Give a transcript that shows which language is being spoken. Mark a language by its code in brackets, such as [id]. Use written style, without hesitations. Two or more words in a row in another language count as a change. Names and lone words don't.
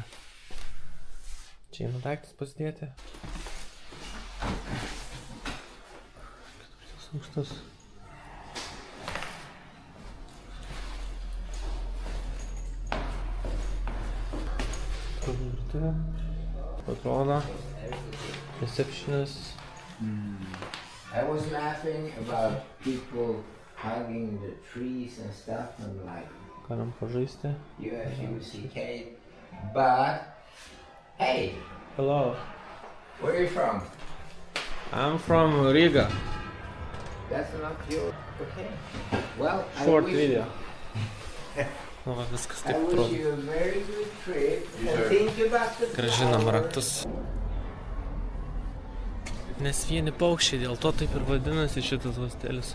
[lt] Čia eina daiktus pasidėti. Ketvirtas aukštas. Virtuvė. Patrono. [en] Receptionist. I was laughing about people hugging the trees and stuff and like [lt] Galim pažaisti. UFUCK. [en] But hey, Hello. where are you from? I'm from Riga. That's not your okay. Well, Short I wish, video. [lt] Nu, va, viskas [en] I [lt] taip [en] wish [lt] atrodo. [en] you a very good trip and think about the [lt] Grąžinam [en] flower. [lt] raktus. Nes vieni paukščiai, dėl to taip ir vadinasi šitas hostelis.